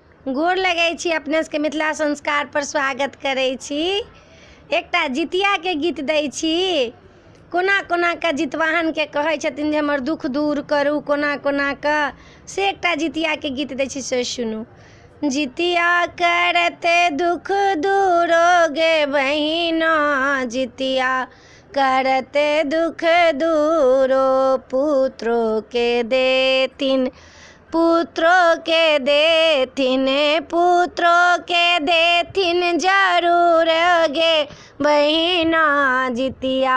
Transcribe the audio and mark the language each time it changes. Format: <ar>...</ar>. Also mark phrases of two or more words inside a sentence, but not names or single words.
<mai>गोर लगै छी, अपने सबके मिथिला संस्कार पर स्वागत करै छी। एकटा जितिया के गीत दै छी। कोना कोना के जितवाहन के कहै छथिन जे हमर दुख दूर करू, कोना कोना के से एकटा जितिया के गीत दै छी, से सुनू। जितिया करते दुख दूरो गे बहिना, जितिया करते दुख दूरो, पुत्रो के देथिन पुत्रों के देथिन, पुत्रों के देथिन जरूर गे बहिना, जितिया</mai>